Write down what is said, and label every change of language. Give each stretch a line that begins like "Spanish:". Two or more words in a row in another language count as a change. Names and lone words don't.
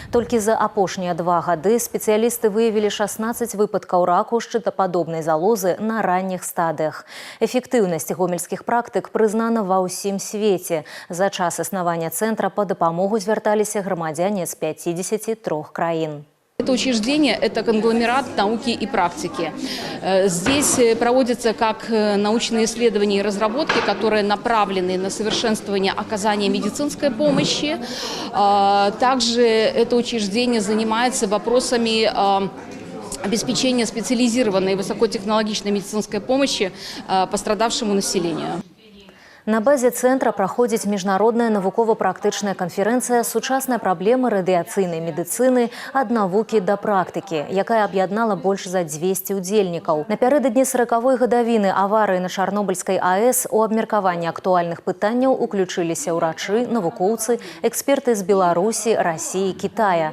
Belarusian: Толькі за апошнія 2 гады спецыялісты выявілі 16 выпадкаў раку шчытападобнай залозы на ранніх стадыях. Эфектыўнасць гомельскіх практык прызнана ва ўсім свеце. За час існавання цэнтра па дапамогу звярталіся грамадзяне з 53 краін.
Russian: Это учреждение – это конгломерат науки и практики. Здесь проводятся как научные исследования и разработки, которые направлены на совершенствование оказания медицинской помощи. Также это учреждение занимается вопросами обеспечения специализированной высокотехнологичной медицинской помощи пострадавшему населению.
Belarusian: На базе цэнтра праходзіць міжнародная навукова-практычная канферэнцыя «Сучасныя праблемы радыяцыйнай медыцыны ад навукі да практыкі», якая аб'яднала больш за 200 удзельнікаў. Напярэдадні 40-й гадавіны аварыі на Чарнобыльскай АЭС у абмеркаванні актуальных пытанняў уключыліся ўрачы, навукоўцы, эксперты з Беларусі, Расіі, Кітая.